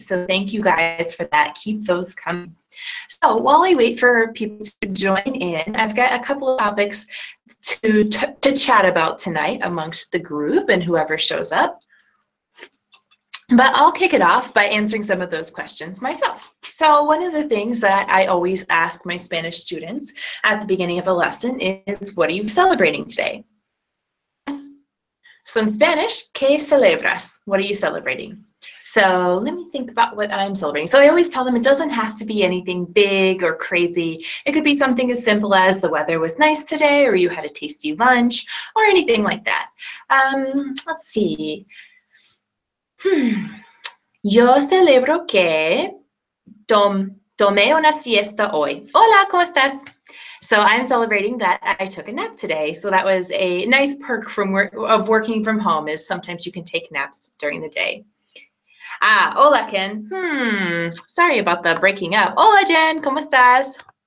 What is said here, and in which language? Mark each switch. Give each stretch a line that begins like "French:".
English: So thank you guys for that. Keep those coming. So while I wait for people to join in, I've got a couple of topics to chat about tonight amongst the group and whoever shows up. But I'll kick it off by answering some of those questions myself. So one of the things that I always ask my Spanish students at the beginning of a lesson is, what are you celebrating today? So in Spanish,
Spanish: ¿qué celebras?
English: What are you celebrating? So let me think about what I'm celebrating. So I always tell them it doesn't have to be anything big or crazy. It could be something as simple as the weather was nice today, or you had a tasty lunch, or anything like that. Let's see.
Spanish: Yo celebro que tomé una siesta hoy. Hola, ¿cómo estás?
English: So I'm celebrating that I took a nap today. So that was a nice perk of working from home is sometimes you can take naps during the day. Hola, Ken. Sorry about the breaking up.
Spanish: Hola, Jen, ¿cómo estás?